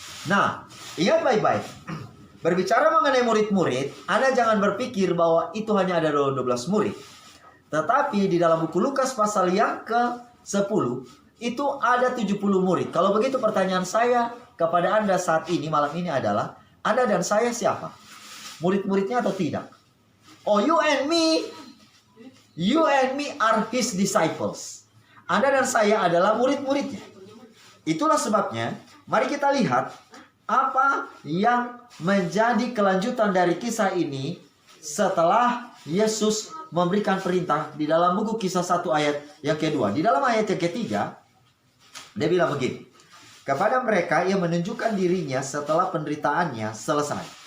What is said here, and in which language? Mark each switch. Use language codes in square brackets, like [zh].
[id] Nah, ingat baik-baik. Berbicara mengenai murid-murid, Anda jangan berpikir bahwa itu hanya ada 12 murid. Tetapi di dalam buku Lukas pasal yang ke-10, itu ada 70 murid. Kalau begitu pertanyaan saya kepada Anda saat ini, malam ini adalah, Anda dan saya siapa? Murid-muridnya atau tidak? [en] Oh, you and me are his disciples. [id] Anda dan saya adalah murid-muridnya. Itulah sebabnya, mari kita lihat apa yang menjadi kelanjutan dari kisah ini setelah Yesus memberikan perintah di dalam buku Kisah 1 ayat yang kedua. Di dalam ayat yang ketiga, dia bilang begini. Kepada mereka ia menunjukkan dirinya setelah penderitaannya selesai.